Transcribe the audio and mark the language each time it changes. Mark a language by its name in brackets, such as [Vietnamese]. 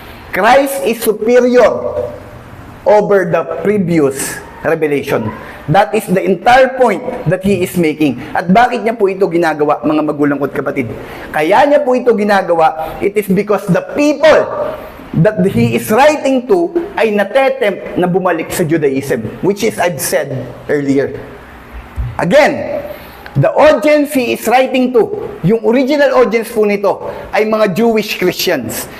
[English] Christ is superior over the previous revelation. That is the entire point that he is making. [Filipino] At bakit niya po ito ginagawa, mga magulang ko't kapatid? Kaya niya po ito ginagawa, [English] it is because the people that he is writing to [Filipino] ay natetempt na bumalik sa Judaism, [English] which is I've said earlier. Again, the audience he is writing to, [Filipino] yung original audience po nito, ay mga Jewish Christians.